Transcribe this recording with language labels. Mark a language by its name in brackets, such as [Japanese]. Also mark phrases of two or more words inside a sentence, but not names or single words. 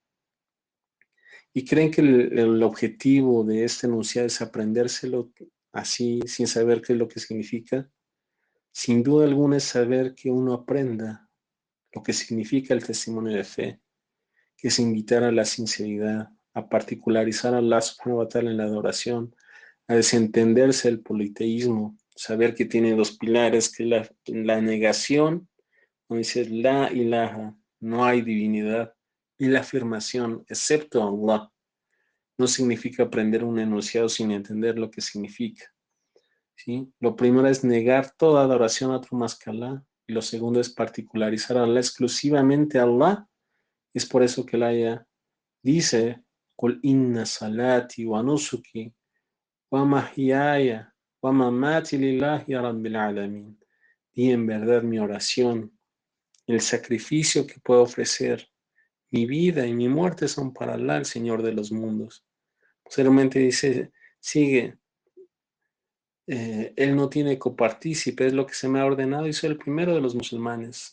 [Spanish] Y creen que el objetivo de este enunciado es aprendérselo así, sin saber qué es lo que significa. Sin duda alguna es saber que uno aprenda lo que significa el testimonio de fe, que es invitar a la sinceridad, a particularizar a Allah [Arabic] سبحانه وتعالى [Spanish] en la adoración, a desentenderse del politeísmo, saber que tiene dos pilares, que es la negación, donde dice [Arabic] لا إله, [Spanish] no hay divinidad, y la afirmación, excepto Allah. No significa aprender un enunciado sin entender lo que significa. ¿Sí? Lo primero es negar toda adoración a otro más que Allah, y lo segundo es particularizar a Allah exclusivamente a Allah. Es por eso que el aya dice, [Arabic] قل إن صلاتي ونسكي ومحياي ومماتي لله رب العالمين. [Spanish] Y en verdad mi oración, el sacrificio que puedo ofrecer, mi vida y mi muerte son para Allah, el Señor de los mundos. Posteriormente dice, sigue, él no tiene copartícipe, es lo que se me ha ordenado y soy el primero de los musulmanes.